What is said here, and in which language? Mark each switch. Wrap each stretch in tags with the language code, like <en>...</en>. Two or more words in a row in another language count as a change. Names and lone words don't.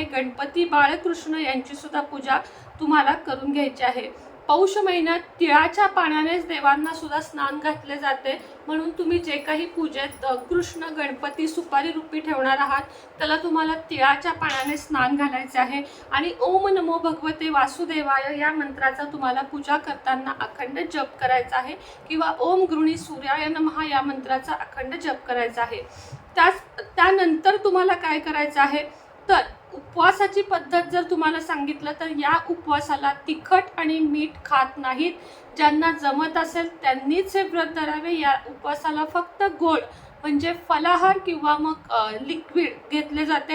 <mr>गणपती बाळकृष्ण यांची सुद्धा पूजा तुम्हाला करून घ्यायची आहे. पौष महिन्यात तिळाच्या पाण्यानेच देवांना सुद्धा स्नान घातले जाते, म्हणून तुम्ही जे काही पूजेत कृष्ण गणपती सुपारी रूपी ठेवणार आहात त्याला तुम्हाला तिळाच्या पाण्याने स्नान घालायचे आहे. आणि</mr> <sa>ओम नमो भगवते वासुदेवाय</sa> <mr>या मंत्राचा तुम्हाला पूजा करताना अखंड जप करायचा आहे, किंवा</mr> <sa>ओम गृणी सूर्याय नमः</sa> <mr>या मंत्राचा अखंड जप करायचा आहे. त्यानंतर तुम्हाला काय करायचं आहे, तर उपवासाची पद्धत जर तुम्हाला सांगितलं तर या उपवासाला तिखट आणि मीठ खात नाहीत. ज्यांना जमत असेल त्यांनीच हे व्रत धरावे. या उपवासाला फक्त गोड म्हणजे फलाहार किंवा मग लिक्विड घेतले जाते.</mr>